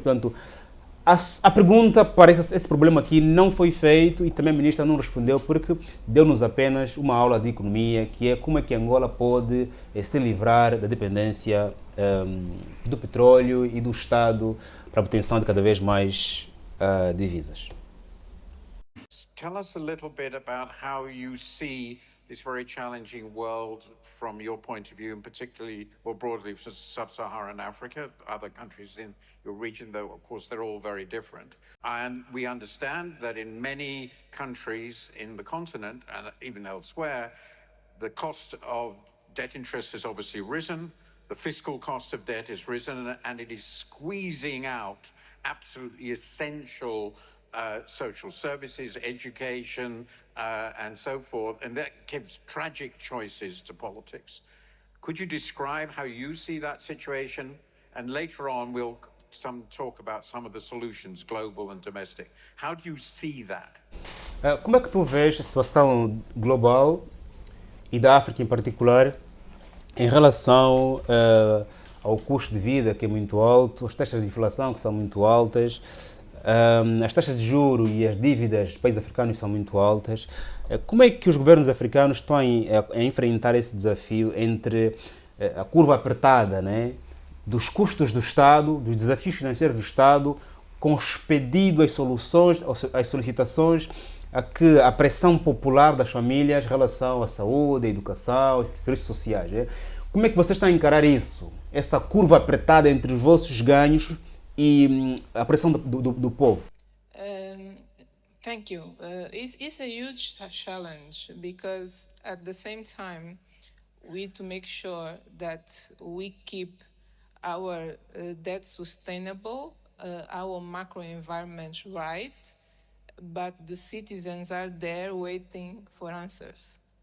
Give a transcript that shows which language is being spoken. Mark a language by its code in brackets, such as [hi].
[pt] Portanto, a pergunta para esse problema aqui não foi feito e também a ministra não respondeu porque deu-nos apenas uma aula de economia, que é como é que Angola pode se livrar da dependência do petróleo e do Estado para a obtenção de cada vez mais divisas. [en] Tell us a little bit about how you see this very challenging world from your point of view, and particularly more broadly for sub-Saharan Africa, other countries in your region, though of course they're all very different. And we understand that in many countries in the continent and even elsewhere, the cost of debt interest has obviously risen, The fiscal cost of debt has risen and it is squeezing out absolutely essential social services, education, and so forth. And that gives tragic choices to politics. Could you describe how you see that situation? And later on, we'll talk about some of the solutions, global and domestic. How do you see that? [pt] Como é que tu vês a situação global e da África em particular em relação ao custo de vida, que é muito alto, as taxas de inflação, que são muito altas, as taxas de juros e as dívidas dos países africanos são muito altas? Como é que os governos africanos estão a enfrentar esse desafio entre a curva apertada, né, dos custos do Estado, dos desafios financeiros do Estado, com expedido as soluções, as solicitações, a pressão popular das famílias em relação à saúde, à educação, aos serviços sociais? Né? Como é que vocês estão a encarar isso? Essa curva apertada entre os vossos ganhos e a pressão do povo? [en] Thank you. It's a huge challenge because at the same time, we need to make sure that we keep our debt sustainable, our macro environment right, but the citizens are there waiting for answers.